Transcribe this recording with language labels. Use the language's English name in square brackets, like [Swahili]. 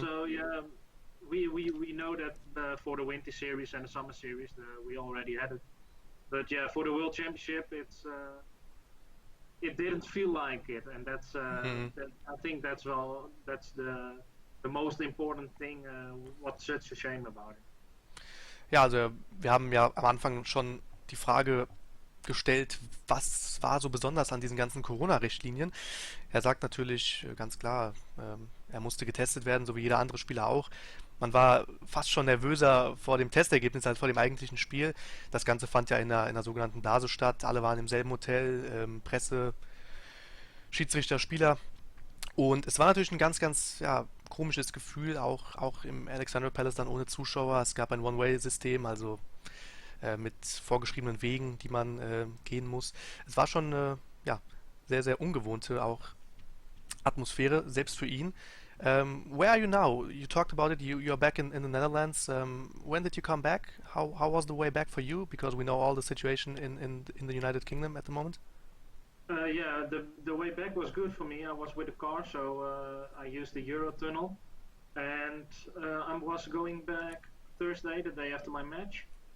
[English] So yeah, we know that for the Winter Series and the Summer Series, we already had it. But yeah, for the World Championship, it didn't feel like it, and Hmm. I think that's the most important thing. What's such a shame about it? [German] Ja, also wir haben ja am Anfang schon die Frage gestellt, was war so besonders an diesen ganzen Corona-Richtlinien? Er sagt natürlich ganz klar, er musste getestet werden, so wie jeder andere Spieler auch. Man war fast schon nervöser vor dem Testergebnis als vor dem eigentlichen Spiel. Das Ganze fand ja in einer sogenannten Blase statt. Alle waren im selben Hotel, Presse, Schiedsrichter, Spieler. Und es war natürlich ein ganz komisches Gefühl, auch im Alexandra Palace dann ohne Zuschauer. Es gab ein One-Way-System, also mit vorgeschriebenen Wegen, die man gehen muss. Es war schon eine sehr, sehr ungewohnte auch Atmosphäre, selbst für ihn. [English] Where are you now? You talked about it. You're back in the Netherlands. When did you come back? How was the way back for you? Because we know all the situation in the United Kingdom at the moment. Yeah, the way back was good for me. I was with a car, so I used the Eurotunnel, and I was going back Thursday, the day after my match.